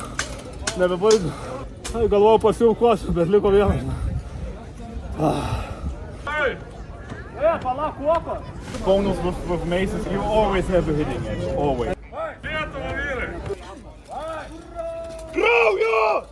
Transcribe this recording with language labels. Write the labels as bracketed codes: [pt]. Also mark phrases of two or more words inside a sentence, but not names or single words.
[lt] Nebebaigiu. Galvojau pasiaukosiu, bet liko vienas. Palauk, kuopa! [en] Bonus with maces, you always have a hitting edge. Always. [lt] Krauju!